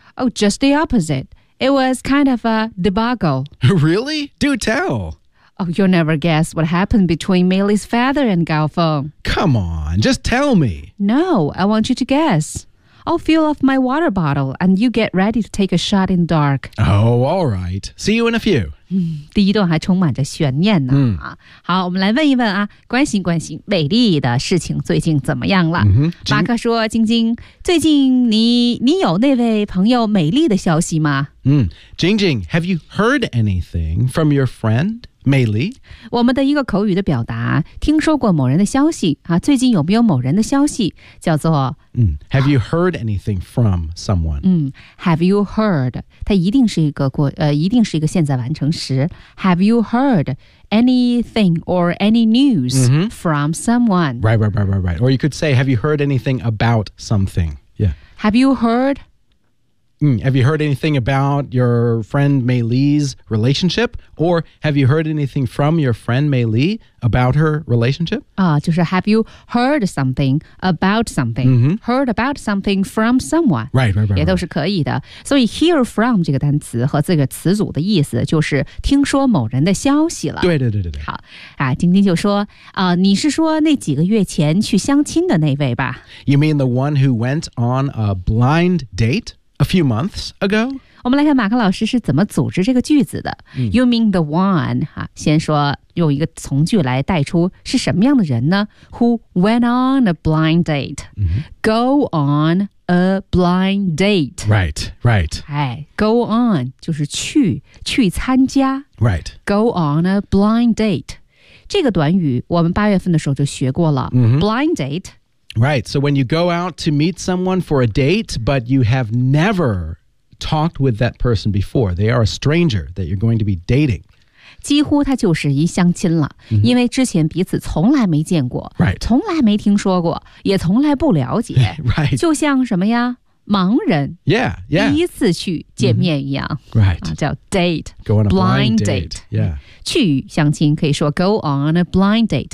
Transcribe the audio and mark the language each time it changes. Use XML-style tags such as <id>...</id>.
<en>Oh, just the opposite. It was kind of a debacle. Really? Do tell. Oh, you'll never guess what happened between Millie's father and Gao Feng. Come on, just tell me. No, I want you to guess. I'll fill off my water bottle and you get ready to take a shot in the dark. Oh, all right. See you in a few.</en> <zh>第一段还充满着悬念呢。好，我们来问一问啊，关心关心美丽的事情最近怎么样了。马克说，晶晶，最近你有那位朋友美丽的消息吗？</zh> <en>晶晶，have you heard anything from your friend?</en> <zh>美丽我们的一个口语的表达听说过某人的消息、最近有没有某人的消息叫做、</zh> <en>Have you heard anything from someone?、 Have you heard?</en> <zh>它一定是一个过、一定是一个现在完成时</zh> <en>Have you heard anything or any news、from someone? Right. Or you could say, have you heard anything about something? Yeah. Have you heard Have you heard anything about your friend Mei Li's relationship? Or have you heard anything from your friend Mei Li about her relationship?</en> <zh>就是</zh> <en>have you heard something about something?、 Mm-hmm. Heard about something from someone. Right.</en> <zh>也都是可以的。所以 hear from 这个单词和这个词组的意思就是听说某人的消息了。对。好、啊、晶晶就说、你是说那几个月前去相亲的那位吧</zh> <en>?You mean the one who went on a blind date? A few months ago?</en> <zh>我们来看马克老师是怎么组织这个句子的。 Mm.</zh> <en>You mean the one,、</en> <zh>啊、先说用一个从句来带出是什么样的人呢 ?</zh> <en>Who went on a blind date?、 Mm-hmm. Go on a blind date. Right.</en> <zh>哎 ,go on, 就是去参加。</zh> <en>Right. Go on a blind date.</en> <zh>这个短语我们八月份的时候就学过了。 Mm-hmm.</zh> <en>Blind date. Right, so when you go out to meet someone for a date, but you have never talked with that person before, they are a stranger that you're going to be dating.</en> <zh>几乎他就是一相亲了、 mm-hmm. 因为之前彼此从来没见过、</zh> <en>right.</en> <zh>从来没听说过也从来不了解、</zh> <en>right.</en> <zh>就像什么呀盲人</zh> <en>yeah.</en> <zh>第一次去见面一样、</zh> <en>mm-hmm. right.</en> <zh>叫 date,</zh> <en>go on a blind date. Yeah.</en> <zh>去相亲可以说</zh> <en>go on a blind date、</en>